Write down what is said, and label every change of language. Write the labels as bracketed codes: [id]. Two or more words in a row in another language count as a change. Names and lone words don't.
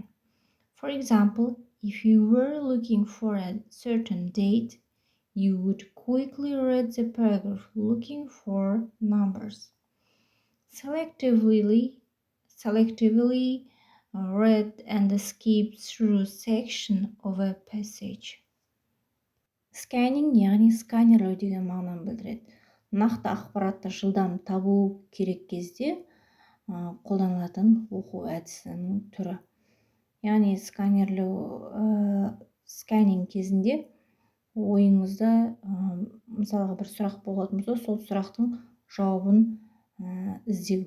[en] For example, if you were looking for a certain date, you would quickly read the paragraph looking for numbers. Selectively read and skip through section of a passage. Scanning, [kk] яғни сканерлеу деген мағынаны білдіреді. Нақты ақпаратты жылдам табу керек кезде қолданылатын оқу әдісінің түрі. Яғни сканинг кезінде ойыңызда мысалға бір сұрақ болатын болса, сол сұрақтың жауабын іздеу.